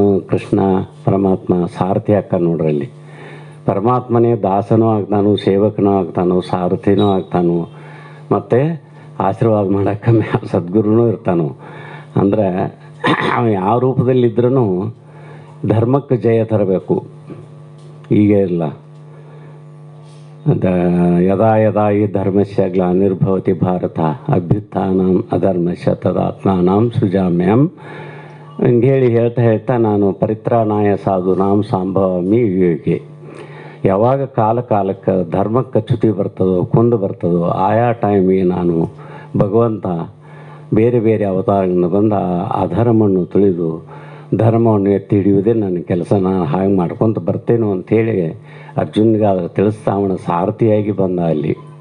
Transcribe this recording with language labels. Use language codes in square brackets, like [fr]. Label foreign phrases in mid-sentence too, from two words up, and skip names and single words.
[kn] ಕೃಷ್ಣ ಪರಮಾತ್ಮ ಸಾರಥಿ ಹಾಕ ನೋಡ್ರಲ್ಲಿ, ಪರಮಾತ್ಮನೇ ದಾಸನೂ ಆಗ್ತಾನು, ಸೇವಕನೂ ಆಗ್ತಾನು, ಸಾರಥಿನೂ ಆಗ್ತಾನು, ಮತ್ತು ಆಶೀರ್ವಾದ ಮಾಡೋಕ್ಕೆ ಸದ್ಗುರುನೂ ಇರ್ತಾನು. ಅಂದ್ರೆ ಅವ ಯಾವ ರೂಪದಲ್ಲಿದ್ರೂ ಧರ್ಮಕ್ಕೆ ಜಯ ತರಬೇಕು. ಈಗ ಇಲ್ಲ, [sa] ಯದಾ ಯದಾ ಈ ಧರ್ಮಸ್ಯ ಗ್ಲಾನಿರ್ಭವತಿ ಭಾರತ ಅಭ್ಯುತ್ಥಾನಂ ಅಧರ್ಮಸ್ಯ ತದಾತ್ಮಾನಂ ಸೃಜಾಮ್ಯಂ [kn] ಹಂಗೇಳಿ ಹೇಳ್ತಾ ನಾನು [sa] ಪರಿತ್ರಾಣಾಯ ಸಾಧೂನಾಂ ಸಂಭವಾಮಿ ವಿವೇಕೆ. [kn] ಯಾವಾಗ ಕಾಲಕ್ಕೆ ಧರ್ಮಕ್ಕೆ ಚ್ಯುತಿ ಬರ್ತದೋ, ಕುಂದು ಬರ್ತದೋ, ಆಯಾ ಟೈಮಿಗೆ ನಾನು ಭಗವಂತ ಬೇರೆ ಬೇರೆ ಅವತಾರಗಳನ್ನು ಬಂದು ಆ ಧರ್ಮವನ್ನು ತಿಳಿದು ಧರ್ಮವನ್ನು ಎತ್ತಿ ಹಿಡಿಯುವುದೇ ನನ್ನ ಕೆಲಸ, ನಾನು ಹಾಗೆ ಮಾಡ್ಕೊತ ಬರ್ತೇನೋ ಅಂಥೇಳಿ ಅರ್ಜುನ್ಗೆ ಅದನ್ನು ತಿಳಿಸ್ತಾ ಅವನ ಸಾರಥಿಯಾಗಿ ಬಂದ ಅಲ್ಲಿ.